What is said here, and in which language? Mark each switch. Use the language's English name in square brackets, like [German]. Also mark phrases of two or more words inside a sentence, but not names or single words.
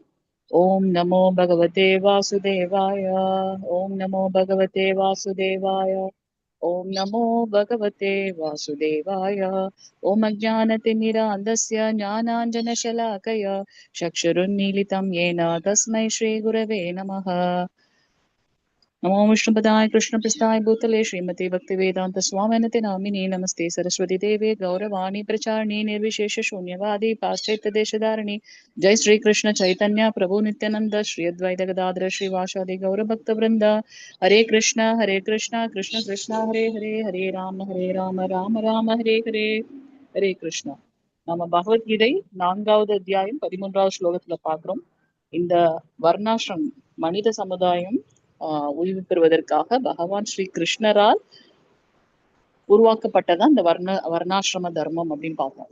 [Sanskrit] ॐ नमो भगवते वासुदेवाय. ॐ नमो भगवते वासुदेवाय. ॐ नमो भगवते वासुदेवाय. ॐ अज्ञानतिमिरान्धस्य ज्ञानाञ्जनशलाकया चक्षुरुन्मीलितम् येन तस्मै श्रीगुरवे नमः. नमो विष्णुपदाय कृष्णप्रस्थाय भूतले श्रीमते भक्तिवेदांत स्वामिनिति नामिने नमस्ते सरस्वती देवे गौरवाणी प्रचारिणी निर्विशेष शून्यवादी पाश्चात्य देशधारिणी. जय श्री कृष्ण चैतन्य प्रभु नित्यानंद श्री अद्वैत गदाधर श्रीवासादि गौर भक्त वृंद. हरे कृष्ण कृष्ण कृष्ण हरे हरे, हरे राम राम राम हरे हरे, हरे कृष्ण. [Tamil] நம்ம பகவத்கீதை 4வது அத்தியாயம் 13வது ஸ்லோகத்துல பாக்குறோம். இந்த வர்ணாசிரம் மனித சமுதாயம் உய்வு பெறுவதற்காக பகவான் ஸ்ரீ கிருஷ்ணரால் உருவாக்கப்பட்டதான் இந்த வர்ணாசிரம தர்மம் அப்படின்னு பார்ப்போம்.